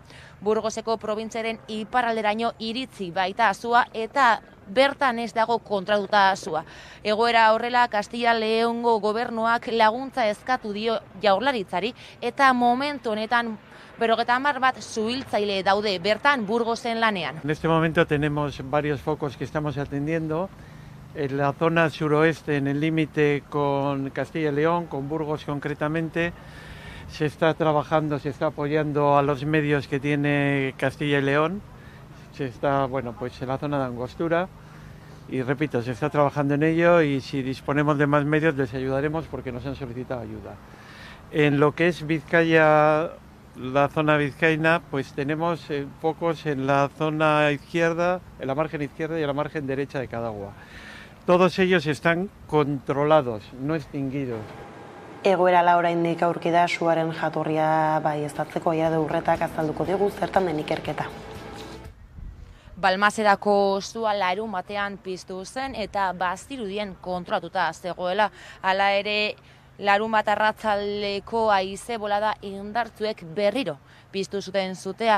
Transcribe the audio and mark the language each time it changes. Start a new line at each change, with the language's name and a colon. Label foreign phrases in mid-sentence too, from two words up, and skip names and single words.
Basque: Burgoseko probintziaren iparralderaino iritzi baita sua eta bertan ez dago kontrolatuta sua. Egoera horrela, Kastilla Leongo gobernuak laguntza eskatu dio Jaurlaritzari eta momentu honetan 50 suhiltzaile daude bertan Burgosen lanean.
Spanish: En este momento tenemos varios focos que estamos atendiendo. En la zona suroeste, en el límite con Castilla y León, con Burgos concretamente, se está trabajando, se está apoyando a los medios que tiene Castilla y León. Se está, pues en la zona de Angostura. Y repito, se está trabajando en ello y si disponemos de más medios les ayudaremos porque nos han solicitado ayuda. En lo que es Vizcaya, la zona vizcaína, pues tenemos focos en la zona izquierda, en la margen izquierda y en la margen derecha de Cadagua. Todos ellos están controlados, no extinguidos.
Basque: Egoera oraindik aurki da suaren jatorria baieztatzeko Aiaradurretak azalduko digu zertan den ikerketa. Balmasedako sua larunbatean piztu zen eta bazirudien kontrolatuta zegoela. Hala ere, larunbat arratsaldeko haize bolada indartsuek berriro piztu zuten sutea.